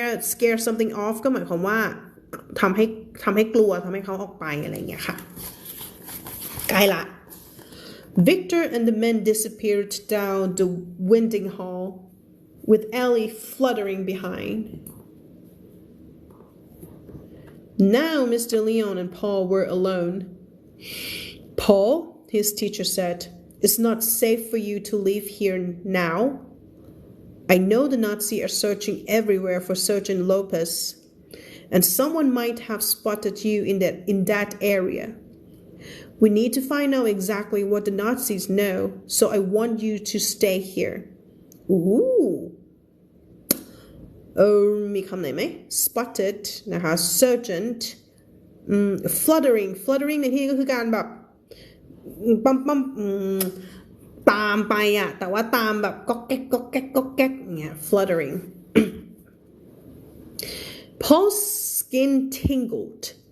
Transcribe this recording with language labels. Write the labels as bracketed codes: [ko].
[en] scare something off [th] ก็หมายความว่าทำให้กลัวทำให้เขาออกไปอะไรอย่างเงี้ยค่ะใกล้ละ [en] Victor and the men disappeared down the winding hall with Ellie fluttering behind. Now Mr. Leon and Paul were alone. Paul, his teacher said, it's not safe for you to leave here now.I know the Nazis are searching everywhere for Sergeant Lopez, and someone might have spotted you in that area. We need to find out exactly what the Nazis know, so I want you to stay here. Ooh. [th] มีคำไหนไหม spotted นะคะ Sergeant fluttering ในที่นี้ก็คือการแบบปั๊มตามไปอะแต่ว่าตามแบบก๊อกแก๊กอย่างเงี้ย fluttering [en] Paul's skin tingled